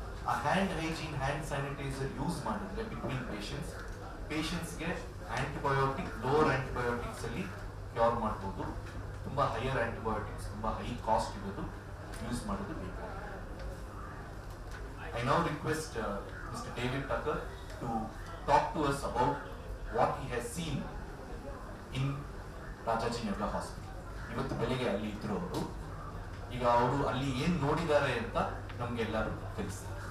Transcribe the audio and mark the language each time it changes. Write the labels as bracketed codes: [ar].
[kn] ಆ hand hygiene, hand sanitiser use ಮಾಡಿದ್ರೆ between ಪೇಷಂಟ್ಸ್ಗೆ antibiotic, lower antibiotics ಅಲ್ಲಿ ಕ್ಯೂರ್ ಮಾಡ್ಬೋದು. ತುಂಬಾ ಹೈಯರ್ ಆಂಟಿಬಯೋಟಿಕ್ಸ್, ತುಂಬಾ ಹೈ ಕಾಸ್ಟ್ ಇರೋದು ಯೂಸ್ ಮಾಡೋದು ಬೇಕಾಗುತ್ತೆ. [en] I now request Mr. David Tucker to talk to us about what he has seen in Rajajinagar hospital. [kn] ಇವತ್ತು ಬೆಳಿಗ್ಗೆ ಅಲ್ಲಿ ಇದ್ರು ಅವರು. ಈಗ ಅವರು ಅಲ್ಲಿ ಏನ್ ನೋಡಿದ್ದಾರೆ ಅಂತ ನಮ್ಗೆಲ್ಲರೂ ತಿಳಿಸ್ತಾರೆ.